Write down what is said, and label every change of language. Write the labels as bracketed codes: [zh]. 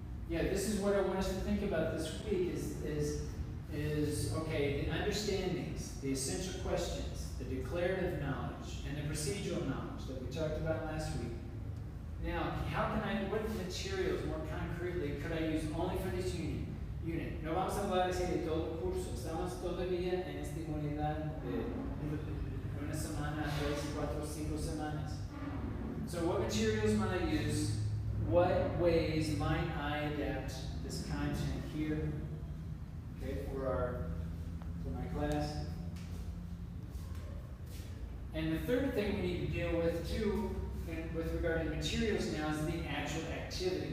[en] Yeah, this is what I want us to think about this week is okay, the understandings, the essential questions, the declarative knowledge, and the procedural knowledge that we talked about last week. Now, what materials, more concretely, could I use only for this unit? [es] No vamos a hablar así de todo el curso. Estamos todavía en esta unidad de una semana, 3, 4, 5 semanas. [en] So what materials might I use? What ways might I adapt this content here? Okay, for my class. And the third thing we need to deal with too, with regard to materials now, is the actual activity.